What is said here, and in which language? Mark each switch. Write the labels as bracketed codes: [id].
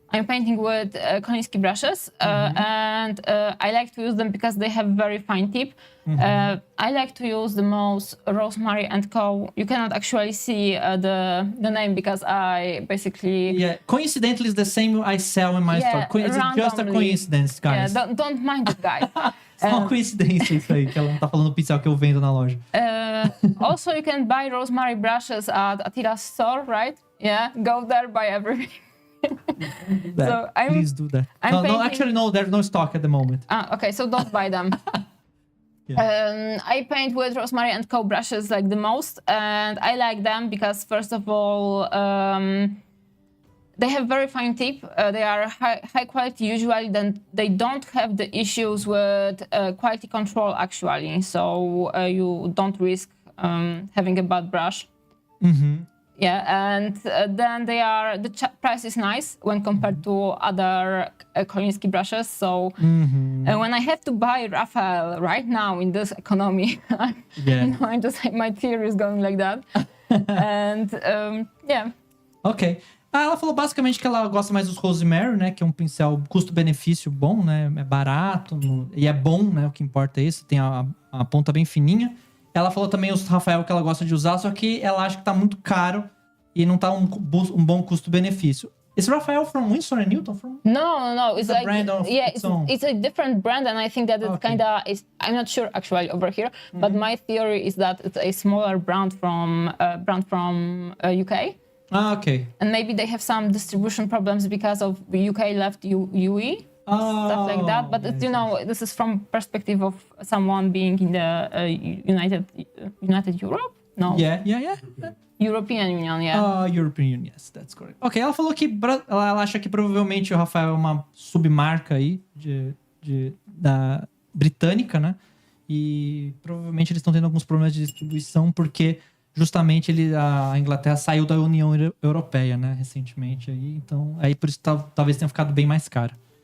[en] I'm painting with Koliński brushes, and I like to use them because they have very fine tip. I like to use the most Rosemary and Co. You cannot actually see the name because I basically... Yeah, coincidentally, it's the same I sell in my store. It's just a coincidence, guys. Yeah, don't mind it, guys. [pt] É uma coincidência isso aí, que ela não tá falando do pincel que eu vendo na loja. [en] Also, you can buy Rosemary brushes at Atila's store, right? Yeah, go there, buy everything. So please do that. No, actually, no, there's no stock at the moment. Okay, so don't buy them. I paint with Rosemary and Co. brushes like the most, and I like them because, first of all, they have very fine tip. They are high quality usually, then they don't have the issues with quality control actually, so you don't risk having a bad brush. Yeah, and then the price is nice when compared to other Koliński brushes. So when I have to buy Raphael right now in this economy, I'm just my tear is going like that. And yeah. Ok. [pt] Ela falou basicamente que ela gosta mais dos Rosemary, né? Que é um pincel custo-benefício bom, né? É barato e é bom, né? O que importa é isso. Tem a ponta bem fininha. Ela falou também os Rafael que ela gosta de usar, só que ela acha que tá muito caro e não tá um bom custo-benefício. [en] Is Rafael from Winsor & Newton? No. It's a like, brand of its own. It's a different brand, and I think that it's kinda is. I'm not sure actually over here, but my theory is that it's a smaller brand from UK. Okay. And maybe they have some distribution problems because of the UK left UE. Stuff like that, but this is from perspective of someone being in the United Europe. No. Yeah. European Union, yeah. European Union, yes, that's correct. [pt] Ok, ela falou que ela acha que provavelmente o Rafael é uma submarca aí da britânica, né? E provavelmente eles estão tendo alguns problemas de distribuição porque justamente a Inglaterra saiu da União Europeia, né? Recentemente aí, então aí por isso talvez tenha ficado bem mais caro.